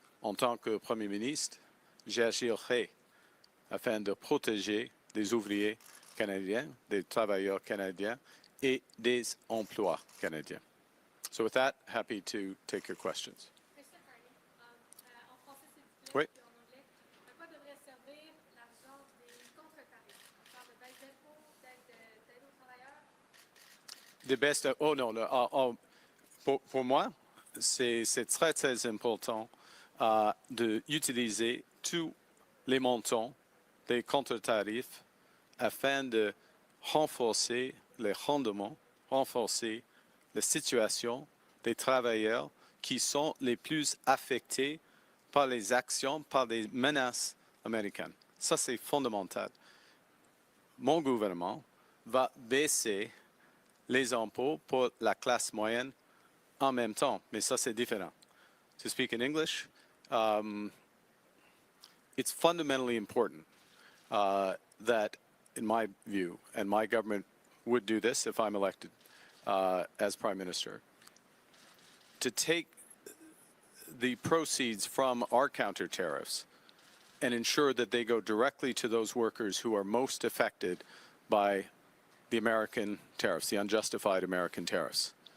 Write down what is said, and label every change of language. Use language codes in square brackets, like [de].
[fr] en tant que Premier ministre, j'agirai afin de protéger des ouvriers canadiens, des travailleurs canadiens et des emplois canadiens. [en] So with that, happy to take your questions. Mr. [fr] Carney, en français s'il vous plaît, Oui. puis en anglais, à quoi devrait servir l'argent des contre-tarifs? On parle de baisse d'impôts, d'aide aux travailleurs? Des baisses de, oh non, pour moi, c'est très, très important d'utiliser tous les montants des contre-tarifs afin de renforcer les rendements, renforcer la situation des travailleurs qui sont les plus affectés par les actions, par les menaces américaines. Ça, c'est fondamental. Mon gouvernement va baisser les impôts pour la classe moyenne en même temps, mais ça, c'est différent. [en] To speak in English, it's fundamentally important that, in my view, and my government would do this if I'm elected as Prime Minister, to take the proceeds from our counter tariffs and ensure that they go directly to those workers who are most affected by the American tariffs, the unjustified American tariffs.